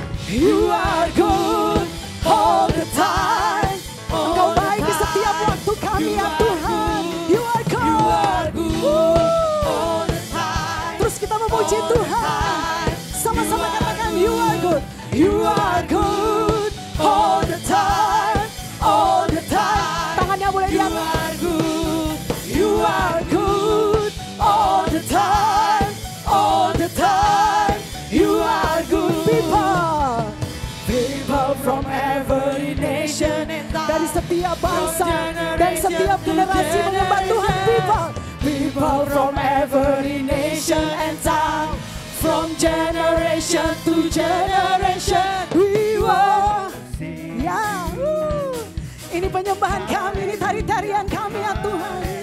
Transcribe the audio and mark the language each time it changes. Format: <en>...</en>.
<en>You are good all the time.</en> <id>Engkau baik di setiap waktu kami ya Tuhan.</id> <en>You are good. You are good all the time.</en> <id>Terus kita memuji Tuhan. Sama-sama katakan</id> <en>you are good. You are good all the time. All the time.</en> <id>Tangannya boleh di atas.</id> <en>You are good. You are good all the time. All the time. You are good people. People from every nation.</en> <id>Dari setiap bangsa dan setiap generasi menyembah Tuhan.</id> <en>People from every nation and tongue. From generation to generation. We were.</en> <id>Ya, ini penyembahan kami, ini tari-tarian kami ya Tuhan.</id>